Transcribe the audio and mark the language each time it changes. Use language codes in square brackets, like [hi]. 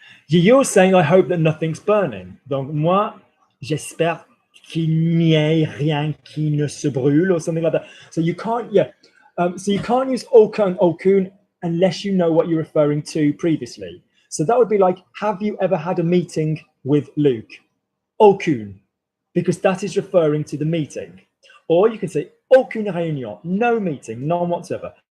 [en] You're saying, I hope that nothing's burning. [fr] Donc, moi, j'espère qu'il n'y ait rien qui ne se brûle [en] or something like that. So you can't, yeah. So you can't use aucun, aucun unless you know what you're referring to previously. So that would be like, have you ever had a meeting with Luke? Aucune, because that is referring to the meeting. Or you can say aucune réunion, no meeting, none whatsoever.